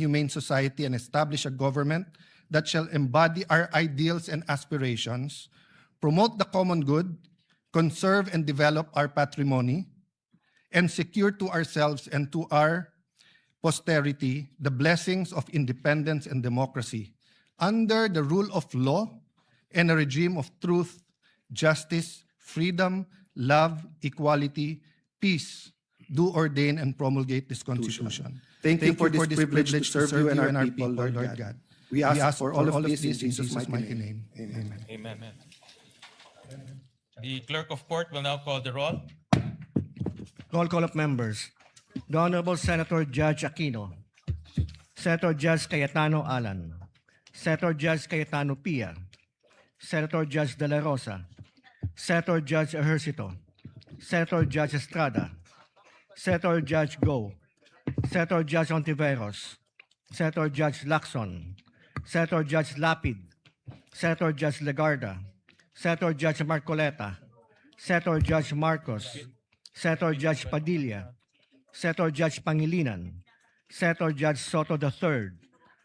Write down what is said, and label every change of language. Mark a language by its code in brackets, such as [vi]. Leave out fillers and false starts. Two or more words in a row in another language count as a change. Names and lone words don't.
[en] humane society and establish a government that shall embody our ideals and aspirations, promote the common good, conserve and develop our patrimony, and secure to ourselves and to our posterity the blessings of independence and democracy under the rule of law and a regime of truth, justice, freedom, love, equality, peace, do ordain and promulgate this Constitution. Thank you for this privilege to serve you and our people, Lord God. We ask for all of this in Jesus' mighty name. Amen. Amen. The clerk of court will now call the roll. Roll call of members. The Honorable Senator Judge Aquino, Senator Judge Cayetano Alan, Senator Judge Cayetano Pia, Senator Judge De La Rosa, Senator Judge Ejercito, Senator Judge Estrada, Senator Judge Go, Senator Judge Ontiveros, Senator Judge Lacson, Senator Judge Lapid, Senator Judge Legarda, Senator Judge Marcoleta, Senator Judge Marcos, Senator Judge Padilla, Senator Judge Pangilinan, Senator Judge Soto III,